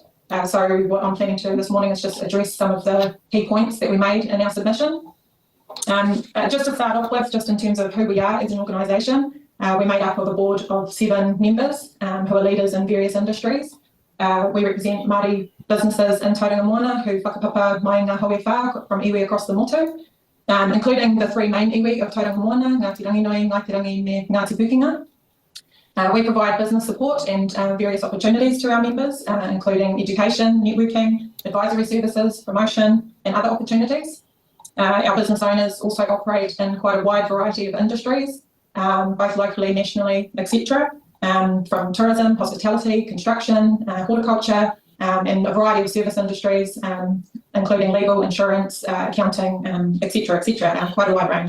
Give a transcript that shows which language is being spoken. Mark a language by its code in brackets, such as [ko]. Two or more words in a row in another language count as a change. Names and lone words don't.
[en] So what I'm planning to do this morning is just address some of the key points that we made in our submission. Just to start off with, just in terms of who we are as an organisation, we're made up of a board of 7 members who are leaders in various industries. We represent Māori businesses in Tauranga Moana who [mi] whakapapa mai ngā haue whā [en] from iwi across the motu, including the 3 main iwi of Tauranga Moana, Ngāti Ranginui, Ngāti Rangi me Ngāti Pukenga. We provide business support and various opportunities to our members, including education, networking, advisory services, promotion, and other opportunities. Our business owners also operate in quite a wide variety of industries, both locally, nationally, etc., from tourism, hospitality, construction, horticulture, and a variety of service industries, including legal, insurance, accounting, etc., quite a wide range.